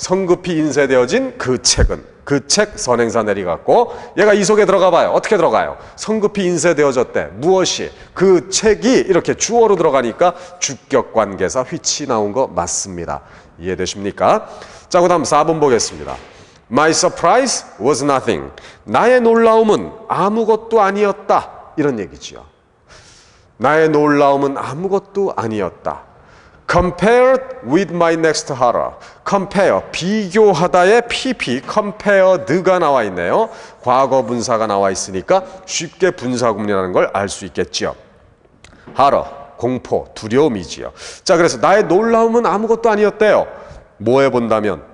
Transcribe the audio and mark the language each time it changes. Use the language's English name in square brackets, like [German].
[Korean] 성급히 인쇄되어진 그 책은, 그 책 선행사 내리갔고 얘가 이 속에 들어가 봐요. 어떻게 들어가요? 성급히 인쇄되어졌대. 무엇이? 그 책이 이렇게 주어로 들어가니까 주격관계사 which 나온 거 맞습니다. 이해되십니까? 자, 그 다음 4번 보겠습니다. [English] My surprise was nothing. [Korean] 나의 놀라움은 아무것도 아니었다. 이런 얘기지요. 나의 놀라움은 아무것도 아니었다. [English] Compared with my next horror. [Korean] Compare, 비교하다의 pp, compared가 나와 있네요. 과거 분사가 나와 있으니까 쉽게 분사구문이라는 걸 알 수 있겠지요. horror, 공포, 두려움이지요. 자, 그래서 나의 놀라움은 아무것도 아니었대요. 뭐 해본다면?